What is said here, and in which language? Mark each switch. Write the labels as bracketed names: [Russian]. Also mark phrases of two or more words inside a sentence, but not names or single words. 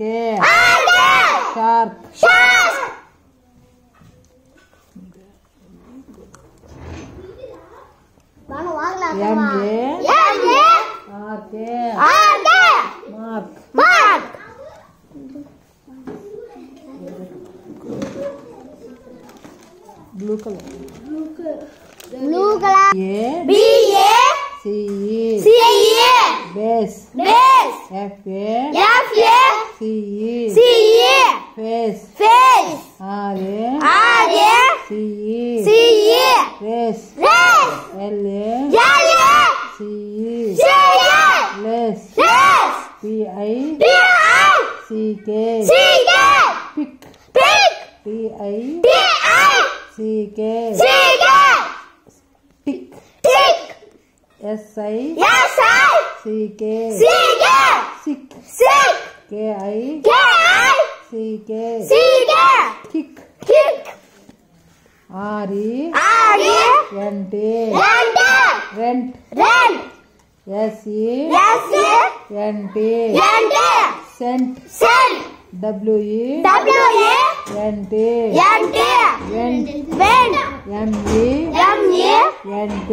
[English] Shark. M-A-R-K. Mark. Blue color. B-A-C-E. Base. F-A-C-E. Face. R-A-C-E. Race. L-A-C-E. Lace. P-I-C-K. Pick. P-I-C-K. Tick. S-I-C-K. Sick. K-I-C-K. Kick. R-E-N-T. Rent. S-E-N-T. Scent. W-E-N-T. Went. M-E-N-T.